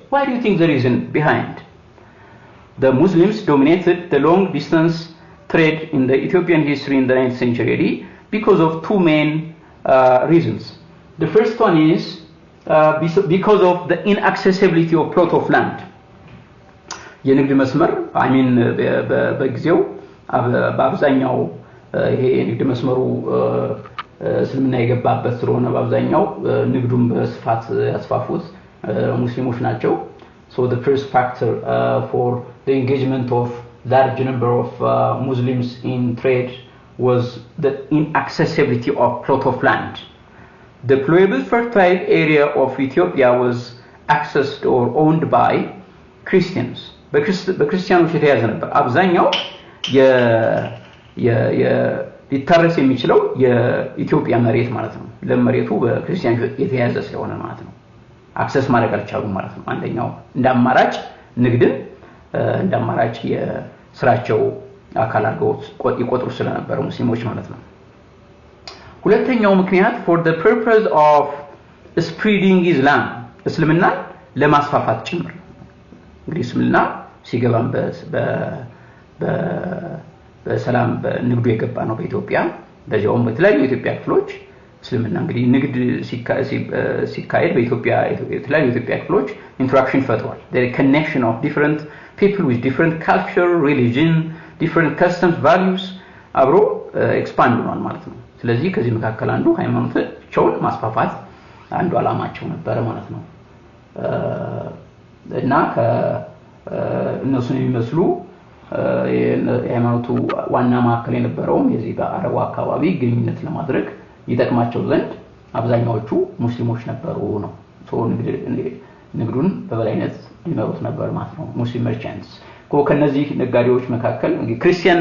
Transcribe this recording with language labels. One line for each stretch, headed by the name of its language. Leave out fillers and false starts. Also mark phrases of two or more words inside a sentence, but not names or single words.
English: Why do you think the reason behind? The Muslims dominated the long distance trade in the Ethiopian history in the 9th century because of two main reasons. The first one is because of the inaccessibility of plot of land.
Amharic: የንግድ መስመር በጊዜው በአብዛኛው ይሄ የንግድ መስመሩ እስልምና የገባበት ስለሆነ በአብዛኛው ንግዱን በስፋት ያስፋፉት ሙስሊሞች ናቸው.
English: So the first factor for the engagement of large number of Muslims in trade was the inaccessibility of plot of land. The plowable fertile area of Ethiopia was accessed or owned by Christians.
Amharic: በክርስቲያኖች የተያዘ ነበር አብዛኛው ሊታረስ የሚችለው የኢትዮጵያ መሬት ማለት ነው ለመሬቱ በክርስቲያኖች የተያዘ ስለሆነ ማለት ነው አክሰስ ማድረግ አልቻሉም ማለት ነው አንደኛው እንዳማራጭ ንግድን እንዳማራጭ የስራቸው አካል አድርገው ይቆጥሩ ስለነበር ሙስሊሞች ማለት ነው ሁለተኛው ምክንያት
English: for the purpose of spreading Islam
Amharic: እስልምና ለማስፋፋት ጭምር እንግዲህ እስልምና ሲገባም በሰላም በንግዱ የገባ ነው በኢትዮጵያ በዚያውም በተለያዩ የኢትዮጵያ ክፍሎች እስልምና እንግዲህ ንግድ ሲካሄድ በኢትዮጵያ የተለያዩ የኢትዮጵያ ክፍሎች ኢንተራክሽን ፈጥሯል
English: there is a connection of different people with different culture religion different customs values
Amharic: አብሮ ኤክስፓንድ ሆኗል ማለት ነው ስለዚህ ከዚህ መካከል አንዱ ሃይማኖታቸውን ማስፋፋት አንዱ አላማቸው ነበር ማለት ነው እና እነሱን የሚመስሉ የሃይማኖቱ ዋና ማዕከል የነበረው የዚህ በአረቡ አካባቢ ግንኙነት ለማድረግ ይጠቅማቸው ዘንድ አብዛኛዎቹ ሙስሊሞች ነበሩ ነው ሶ ንግዱን በበላይነት ይመሩት ነበር ማለት ነው ሙስሊም መርቻንትስ ከነዚህ ነጋዴዎች መካከል እንግዲህ ክርስቲያን